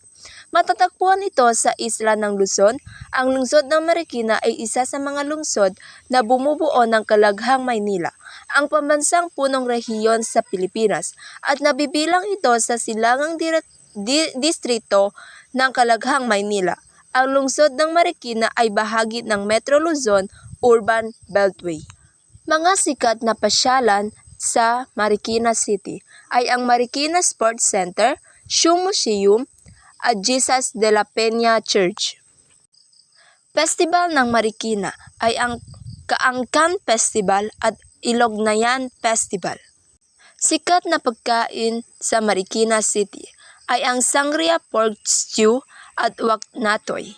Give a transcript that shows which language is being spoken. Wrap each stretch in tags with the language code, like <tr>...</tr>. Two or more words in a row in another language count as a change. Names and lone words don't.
<tl>Matatagpuan ito sa isla ng Luzon. Ang lungsod ng Marikina ay isa sa mga lungsod na bumubuo ng Calaghang, Maynila, ang pambansang punong rehiyon sa Pilipinas, at nabibilang ito sa silangang distrito ng Calaghang, Maynila. Ang lungsod ng Marikina ay bahagi ng Metro Luzon Urban Beltway. Mga sikat na pasyalan sa Marikina City ay ang Marikina Sports Center, Shoe Museum, at Jesus de la Peña Church. Festival ng Marikina ay ang Kaangkan Festival at Ilognayan Festival. Sikat na pagkain sa Marikina City ay ang Sangria Pork Stew at Waknatoy.</tl>